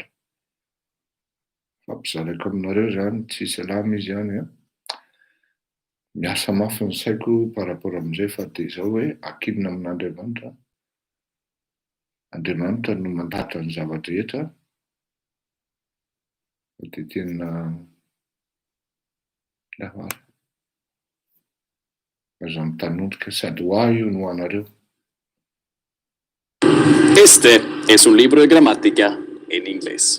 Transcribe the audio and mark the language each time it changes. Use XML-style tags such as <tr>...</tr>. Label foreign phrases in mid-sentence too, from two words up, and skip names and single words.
<mg>Fampizaraiko aminareo zany tsy salama izy zany miasa mafy ny saiko</mg> <fr>par rapport</fr> <mg>amin'izay fa dia izao hoe ankinina amin'Andriamanitra. Andriamanitra no mandahatra ny zavatra rehetra. Dia tena aza mitanondrika sady ho ahy io no ho anareo.</mg> <es>Este es un libro de gramática en inglés.</es>